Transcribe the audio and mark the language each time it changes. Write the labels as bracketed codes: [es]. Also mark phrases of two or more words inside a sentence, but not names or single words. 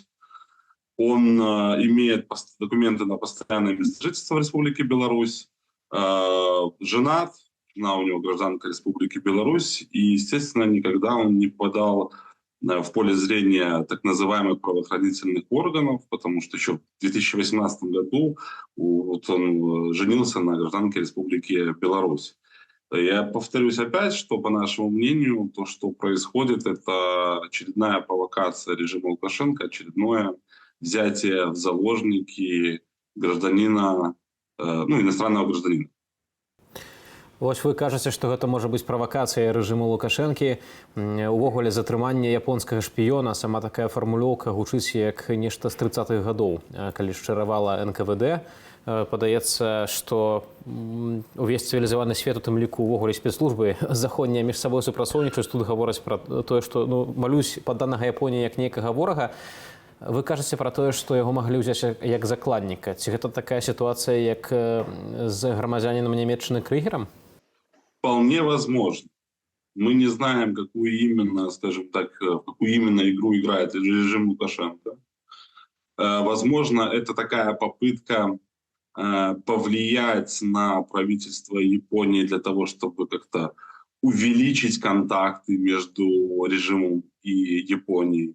[ru] Он имеет документы на постоянное место жительства в Республике Беларусь, женат, жена у него гражданка Республики Беларусь, и, естественно, никогда он не попадал в поле зрения так называемых правоохранительных органов, потому что еще в 2018 году вот он женился на гражданке Республики Беларусь. Я повторюсь опять, что, по нашему мнению, то, что происходит, это очередная провокация режима Лукашенко, очередное взятие в заложники гражданина, иностранного гражданина. [be] Вось вы кажаце, што гэта можа быць правакацыя рэжыму Лукашэнкі. Увогуле затрыманне японскага шпіёна, сама такая фармулёўка гучыць як нешта з 30-х гадоў, калі шчыравала НКВД. Падаецца, што увесь цывілізаваны свет, у тым ліку увогуле спецслужбы заходнія між сабой супрацоўнічаюць. Тут гавораць пра тое, што малюсь падданага Японіі як нейкага ворага. Вы кажаце пра тое, што яго маглі ўзяць як закладніка. Ці гэта такая сітуацыя, як з грамадзянінам Нямецчыны Крыгерам? [ru] Вполне возможно. Мы не знаем, какую именно, скажем так, какую именно игру играет режим Лукашенко. Возможно, это такая попытка повлиять на правительство Японии для того, чтобы как-то увеличить контакты между режимом и Японией.